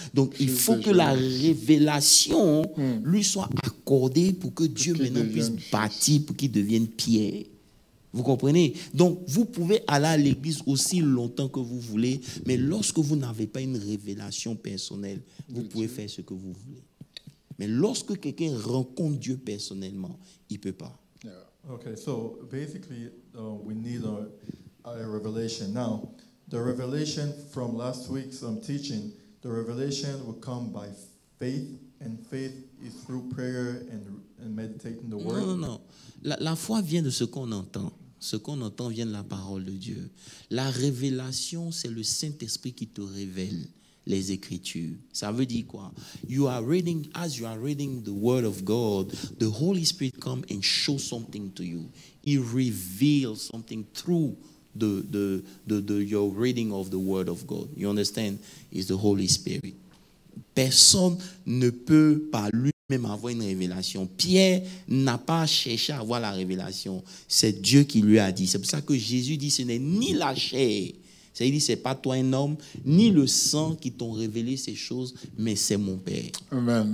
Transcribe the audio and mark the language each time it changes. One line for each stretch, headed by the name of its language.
French: Donc il faut que la révélation lui soit accordée pour que Dieu maintenant puisse bâtir, pour qu'il devienne Pierre. Vous comprenez? Donc vous pouvez aller à l'église aussi longtemps que vous voulez, mais lorsque vous n'avez pas une révélation personnelle, vous pouvez faire ce que vous voulez. Mais lorsque quelqu'un rencontre Dieu personnellement, il ne peut pas.
English: Okay, so basically we need a revelation. Now, the revelation from last week's teaching, the revelation will come by faith, and faith is through prayer and meditating the word.
French: Non. La foi vient de ce qu'on entend. Ce qu'on entend vient de la parole de Dieu. La révélation, c'est le Saint-Esprit qui te révèle les Écritures. Ça veut dire quoi?
English: As you are reading the Word of God, the Holy Spirit comes and shows something to you. He reveals something through your reading of the Word of God. You understand? It's the Holy Spirit.
French: Personne ne peut par lui-même avoir une révélation. Pierre n'a pas cherché à avoir la révélation. C'est Dieu qui lui a dit. C'est pour ça que Jésus dit, ce n'est ni la chair, c'est-à-dire, ce n'est pas toi un homme, ni le sang qui t'ont révélé ces choses, mais c'est mon Père. Amen.